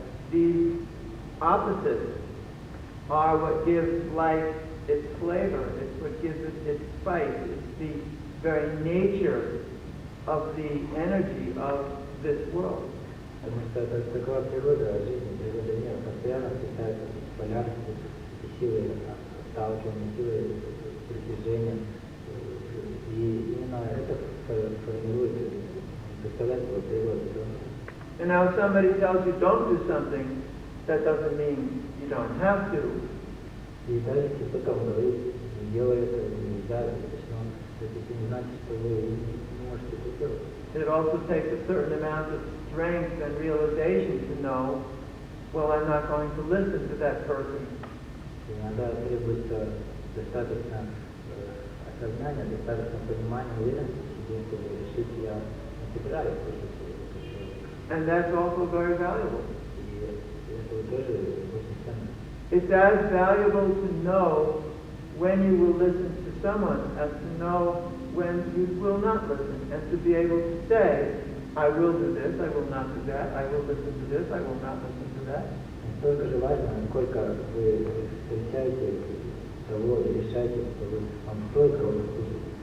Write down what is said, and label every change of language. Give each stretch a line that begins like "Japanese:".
English: These opposites are what gives life its flavor. It's what gives it its spice. It's the very nature of the energy of this world.
Russian: потому что это такова природа жизни, природа мира. Постоянно встречаются полярности, силы отталкивания, силы притяжения. И именно это формирует, представляет собой природу.
English: And now if somebody tells you don't do something, that doesn't mean you don't have to.
Russian: И даже если кто-то вам говорит, не делай это, нельзя, это запрещено, это не значит, что вы не можете это делать.
English: It also takes a certain amount of strength and realization to know, well, I'm not going to listen to that person.
Russian: Иногда требуется достаточно осознания, достаточно понимания, уверенности в себе, чтобы решить, я не собираюсь слушать этого человека.
English: And that's also very valuable.
Russian: И это тоже очень ценно.
English: It's as valuable to know when you will listen to someone as to know when you will not listen, and to be able to say, I will do this, I will not do that, I will listen to this, I will not listen to that.
Russian: Настолько же важно, насколько вы встречаете того и решаете, что вам стоит кого-то слушать.